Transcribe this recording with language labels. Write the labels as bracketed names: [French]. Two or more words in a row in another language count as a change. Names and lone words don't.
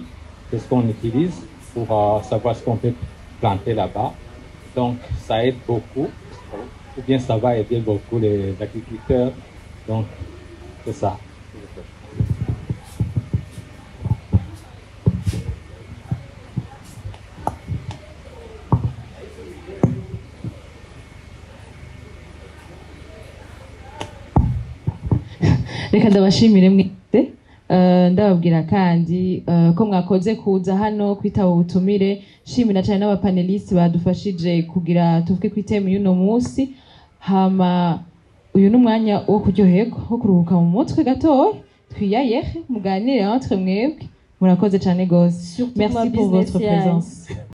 [French] C'est ce qu'on utilise pour savoir ce qu'on peut planter là-bas. Donc, ça aide beaucoup, ou bien ça va aider beaucoup les agriculteurs. Donc, c'est ça. [Rundi] reka ndabashimire mwese ndababwira kandi ko mwakoze kuza hano kwitaba ubutumire shimira cyane n'abapanelisti badufashije kugira tuvuge ku itemu y'uno munsi hama uyu n'umwanya wo kuryoherwa wo kuruhuka mu mutwe gatoya twiyayehe muganire entre mwebwe murakoze cyane gose [French] merci pour votre présence.